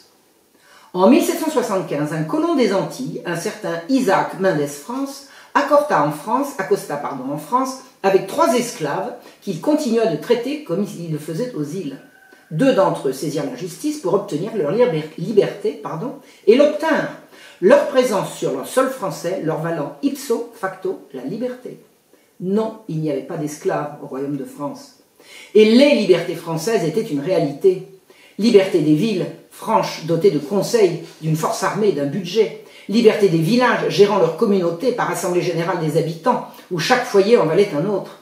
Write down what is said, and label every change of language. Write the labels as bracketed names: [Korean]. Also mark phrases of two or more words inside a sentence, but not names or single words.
[French] En 1775, un colon des Antilles, un certain Isaac Mendes France, accosta en France avec 3 esclaves qu'il continua de traiter comme il le faisait aux îles. 2 d'entre eux saisirent la justice pour obtenir leur liberté et l'obtinrent. Leur présence sur leur sol français leur valant [Latin] ipso facto [French] la liberté. Non, il n'y avait pas d'esclaves au royaume de France. Et les libertés françaises étaient une réalité. Liberté des villes, franches, dotées de conseils, d'une force armée, d'un budget. Liberté des villages, gérant leur communauté par assemblée générale des habitants, où chaque foyer en valait un autre.